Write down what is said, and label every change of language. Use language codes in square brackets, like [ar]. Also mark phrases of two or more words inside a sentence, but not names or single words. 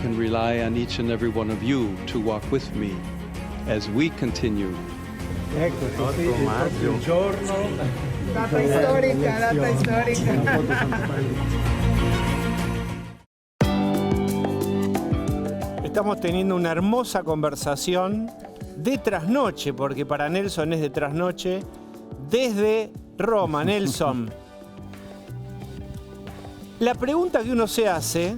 [en] rely on each and every one of you to walk with me as we continue. [it] Ecco, così il proprio giorno. Data storica, data storica. [es] Estamos teniendo una hermosa conversación de trasnoche, porque para Nelson es de trasnoche, desde Roma. Nelson, la pregunta que uno se hace